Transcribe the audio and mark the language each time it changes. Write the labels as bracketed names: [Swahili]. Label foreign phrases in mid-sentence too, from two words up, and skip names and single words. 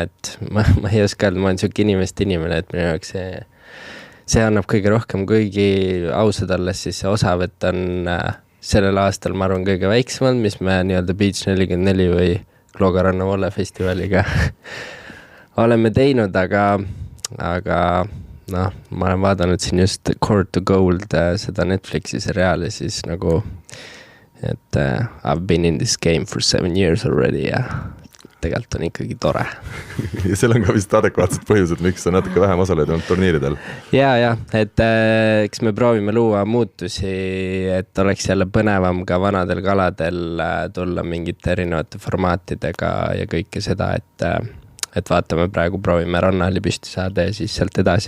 [Estonian] et ma ei oska öelda, ma olen siuke inimene, et minu jaoks see annab kõige rohkem, kuigi ausad alles siis see osavõtt on sellel aastal, ma arvan, kõige väiksemad, mis me nii-öelda Beach 44 või Kloogaranna Volle festivaliga oleme teinud, aga noh, ma olen vaadanud siin just Court to Gold, seda Netflixi seriaali siis nagu, et [English] I've been in this game for 7 years already [Estonian] ja tegelikult on ikkagi tore. Ja seal on ka vist adekvaatsed põhjused, miks on natuke vähem osaleid olnud turniiridel. Ja, et eks me proovime luua muutusi, et oleks jälle põnevam ka vanadel kaladel tulla mingite erinevate formaatidega ja kõike seda, et vaatame praegu, proovime rannahalli püsti saada ja siis sealt edasi.